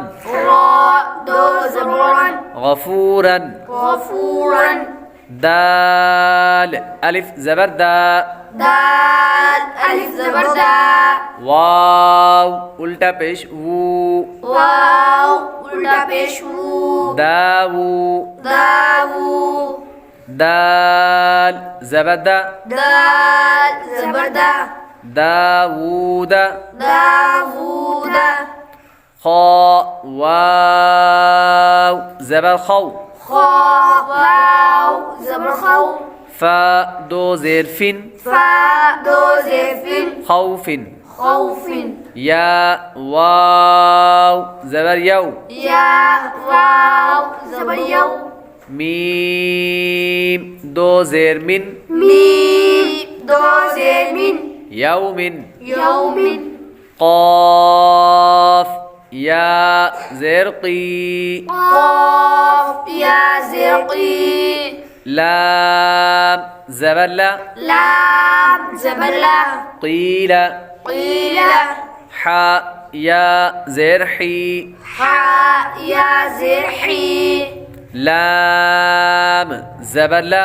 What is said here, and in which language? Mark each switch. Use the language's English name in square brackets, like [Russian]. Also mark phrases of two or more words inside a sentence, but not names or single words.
[Urdu] را 2 زبر رن غفورا غفورا دال الف زبر دا دال الف زبر دا واو الٹا پیش وو واو الٹا پیشو داوو داو دال زبر دا دال زبر دا داوود داوود خا واو زبر خو خا واو زبر خو فا 2 زیر فن فا 2 زیر فن خوف خوف یا واو زبر یو یا واو زبر یو میم 2 زیر من میم 2 زیر من یوم یوم قاف یا زیر قی قاف یا زیر قی لام زبر لا لام زبر لا قیل قیل حا یا زیر حی حا یا زیر حی لام زبر لا